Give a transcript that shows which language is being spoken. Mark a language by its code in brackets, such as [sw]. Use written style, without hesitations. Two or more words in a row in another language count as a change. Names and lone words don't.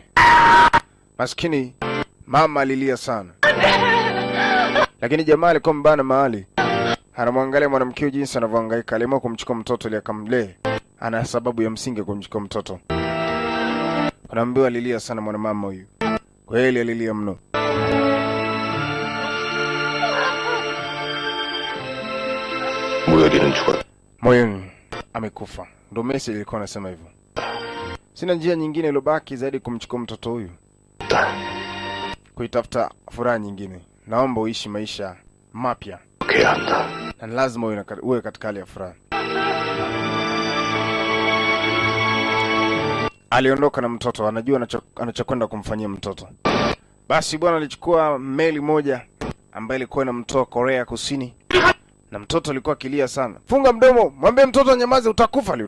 [sw] Maskini mama alilia sana. Lakini jamaa alikuwa mbana mahali. Anamwangalia mwanamke jinsi anavyohangaika, aliamua kumchukua mtoto ili akamlee. Ana sababu ya msingi kumchukua mtoto. Anaambiwa alilia sana mwanamama huyu. Kweli alilia mno. [ko] 무열이는 죽었다. [sw] Moyoni amekufa. Ndio message ilikuwa inasema hivyo. Sina njia nyingine iliyobaki zaidi kumchukua mtoto huyu. Kuitafuta furaha nyingine. Naomba uishi maisha mapya. [ko] 그래야 한다. [sw] Na lazima uwe katika hali ya furaha. Aliondoka na mtoto, anajua anachokwenda kumfanyia mtoto. Basi bwana alichukua meli moja ambayo ilikuwa inamtoa Korea Kusini. Na mtoto alikuwa akilia sana. Funga mdomo, mwambie mtoto nyamaze, utakufa leo.